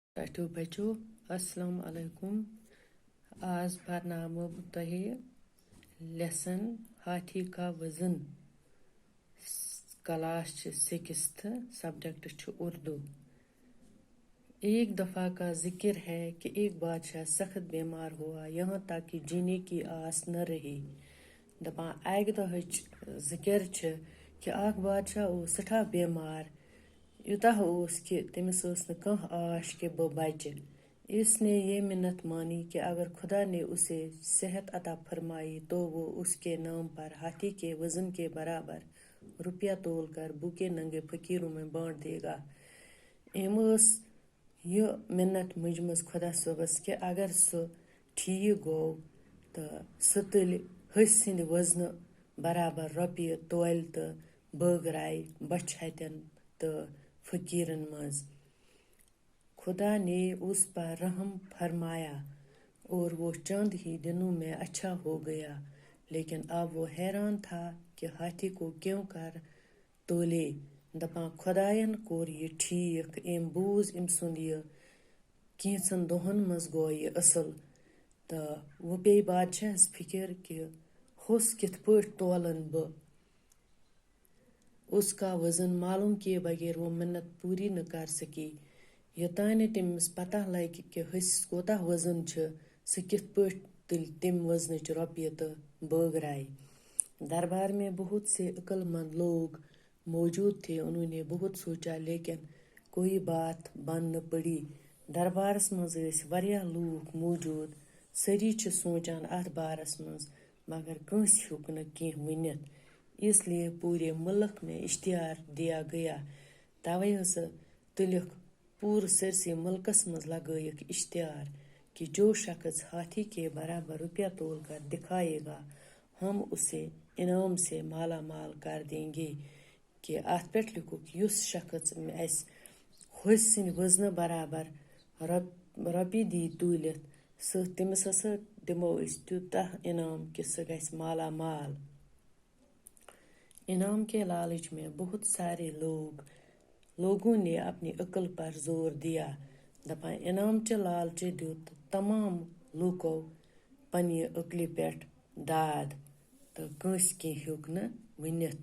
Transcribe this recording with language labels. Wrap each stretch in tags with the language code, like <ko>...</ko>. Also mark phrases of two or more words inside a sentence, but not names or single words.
<ks>ٹھو بچو</ks> <ar>السلام علیکم.</ar> <ks>آز پرنامو بہٕ تۄہہِ لیسن ہاتھی کا وزن. کلاس چھِ 6th سبجیکٹ چھُ اردو.</ks> <ur>ایک دفعہ کا ذکر ہے کہ ایک بادشاہ سخت بیمار ہوا یہاں تک کہ جینے کی آس نہ رہی.</ur> <ks>دپان اکہِ دۄہٕچ ذکر چھِ کہ اکھ بادشاہ اوس سٹھاہ بیمار. یوٗتاہ اوس کہ تٔمِس ٲس نہٕ کانٛہہ آش کہ بہٕ بچہِ.</ks> <ur>اس نے یہ منت مانی کہ اگر خدا نے اسے صحت عطا فرمائی تو وہ اس کے نام پر ہاتھی کے وزن کے برابر روپیہ تول کر بھوکے ننگے فقیروں میں بانٹ دے گا.</ur> <ks>ٲس یہ منت مجمٕژ خدا صٲبس کہ اگر سُہ ٹھیٖک گوٚو تہٕ سُہ تُلہِ ۂسۍ سٕنٛدِ وزنہٕ برابر رۄپیہِ تولہِ تہٕ بٲگراے بچھِ ہتٮ۪ن تہٕ فقیرن منٛز.</ks> <ur>خدا نے اس پر رحم فرمایا اور وہ چند ہی دنوں میں اچھا ہو گیا. لیکن اب وہ حیران تھا کہ ہاتھی کو کیوں کر تولے.</ur> <ks>دپان خداین کوٚر یہِ ٹھیٖک. أمۍ بوٗز أمۍ سُنٛد یہِ کینٛژن دۄہن منٛز گوٚو یہِ اصل. تہٕ وۄنۍ پیٚیہِ بادشاہس فکر کہ ہوٚس کِتھ پٲٹھۍ تولن بہٕ.</ks> <ur>اس کا وزن معلوم کیے بغیر وہ منت پوری نہ کر سکی.</ur> <ks>یوٚتانۍ تٔمِس پتہ لگہِ کہ ۂسِس کوتاہ وزن چھُ سُہ کِتھ پٲٹھۍ تُلہِ تمہِ وزنٕچ رۄپیہِ تہٕ بٲگراے.</ks> <ur>دربار میں بہت سے عقل مند لوگ موجود تھے. انہوں نے بہت سوچا لیکن کوئی بات بن نہ پڑی.</ur> <ks>دربارس منٛز ٲسۍ واریاہ لوٗکھ موجود. سٲری چھِ سونچان اتھ بارس منٛز مگر کٲنٛسہِ ہیوٚک نہٕ کینٛہہ ؤنِتھ.</ks> <ur>اس لیے پورے ملک میں اشتہار دیا گیا.</ur> <ks>توے ہسا تُلِکھ پورٕ سٲرسٕے ملکس منٛز لگٲیِکھ اشتہار کہ</ks> <ur>جو شخص ہاتھی کے برابر روپیہ تول کر دکھائے گا ہم اسے انعام سے مالا مال کر دیں گے.</ur> <ks>کہ اتھ پٮ۪ٹھ لیکھُکھ یُس شخص اسہِ ہوٚسۍ سٕنٛدِ وزنہٕ برابر رۄپیہِ دی توٗلِتھ تٔمِس ہسا دِمو أسۍ تیوٗتاہ انعام کہ سُہ گژھِ مالا مال.</ks> <ur>انعام کے لالچ میں بہت سارے لوگوں نے اپنی عقل پر زور دیا.</ur> <ks>دپان انعام چہِ لالچہِ دیُت تمام لوٗکو پننہِ عقلہِ پٮ۪ٹھ داد تہٕ کٲنٛسہِ کینٛہہ ہیوٚک نہٕ ؤنِتھ.</ks>